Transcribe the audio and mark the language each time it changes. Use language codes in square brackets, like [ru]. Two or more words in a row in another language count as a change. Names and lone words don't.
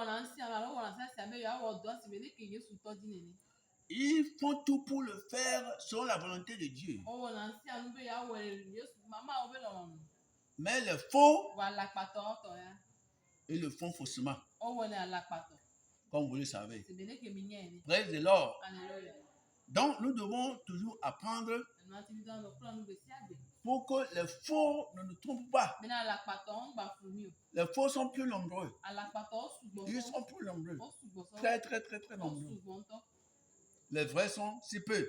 [fr] Ils font tout pour le faire selon la volonté de Dieu. Mais les faux, ils le font faussement. Comme vous le savez. [en] Praise the Lord. [fr] Donc, nous devons toujours apprendre pour que les faux ne nous trompent pas. Les faux sont plus nombreux. Ils sont plus nombreux. Très, très, très, très nombreux. Les vrais sont si peu.